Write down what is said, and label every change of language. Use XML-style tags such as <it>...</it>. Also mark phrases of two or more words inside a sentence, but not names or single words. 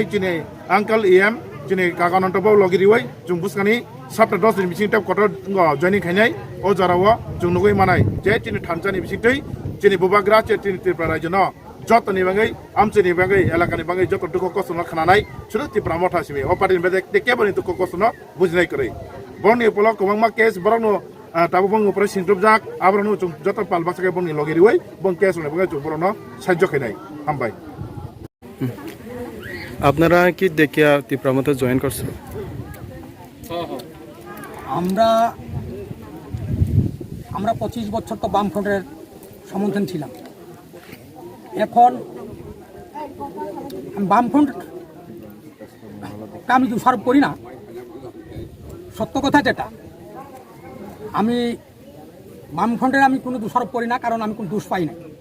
<trp>तिनि अंकल एम तिनि काकानन्त बाबु लगिरिवै जों बुसकानि साप्ता 10 दिन मिसिं टेप कटर जॉइनिंग खाइनाय ओ जराव जों नुगै मानाय जे तिनि थानजानि बिसिंतै तिनि बुबाग्रा तिनि त्रिपुरा राज्यनो जतनि बागै आमचनि बागै एलाकानि बागै जत दुख कष्ट खानाय सुरु टिप्रा मथा सिमे ओ पार्टिनि बागै तेकेबनि दुख कष्ट बुजिनाय करै बरनि पलक गोबांमा केस बरनो ताबो बंग ऊपर सिंद्रुब जाक आबरनो जत पालबासके बंनि लगिरिवै बं केस होने बागै जों बरनो साहाय्य खाइनाय हामबाय</trp> <bn>আপনারা কি দেখিয়া টিপ্রা মথা জয়েন করছেন আমরা 25 বছর তো বামফ্রন্টের সমর্থন ছিলাম এখন বামফ্রন্ট আমি দোষারোপ করি না সত্য কথা যেটা আমি বামফ্রন্টের আমি কোনো দোষারোপ করি না কারণ আমি কোনো দোষ পাই না</bn>